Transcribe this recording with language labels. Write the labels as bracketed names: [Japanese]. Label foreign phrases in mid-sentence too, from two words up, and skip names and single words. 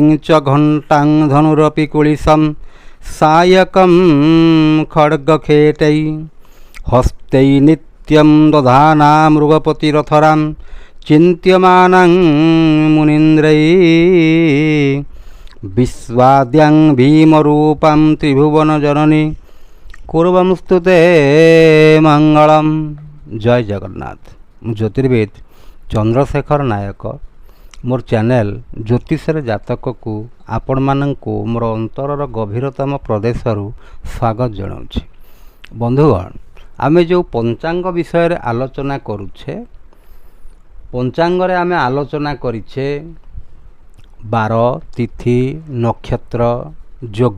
[Sanskrit] চ ঘণ্টাং ধনুরপি কুলিশম সায়কম খড়গখেটৈ হস্তৈ নিত্যং দধানা মৃগপতিরথরাম চিন্ত্যমানং মুনীন্দ্রৈ বিশ্বাদ্যাং ভীমরূপম ত্রিভুবন জননী কুর্বমস্তুতে মঙ্গলম। [Odia] ଜୟ ଜଗନ୍ନାଥ। ମୁଁ ଜ୍ୟୋତିର୍ବିଦ ଚନ୍ଦ୍ରଶେଖର ନାୟକ। ମୋର ଚ୍ୟାନେଲ ଜ୍ୟୋତିଷର ଜାତକକୁ ଆପଣମାନଙ୍କୁ ମୋର ଅନ୍ତରର ଗଭୀରତମ ପ୍ରଦେଶରୁ ସ୍ୱାଗତ ଜଣାଉଛି। ବନ୍ଧୁଗଣ, ଆମେ ଯେଉଁ ପଞ୍ଚାଙ୍ଗ ବିଷୟରେ ଆଲୋଚନା କରୁଛେ, ପଞ୍ଚାଙ୍ଗରେ ଆମେ ଆଲୋଚନା କରିଛେ ବାର, ତିଥି, ନକ୍ଷତ୍ର, ଯୋଗ।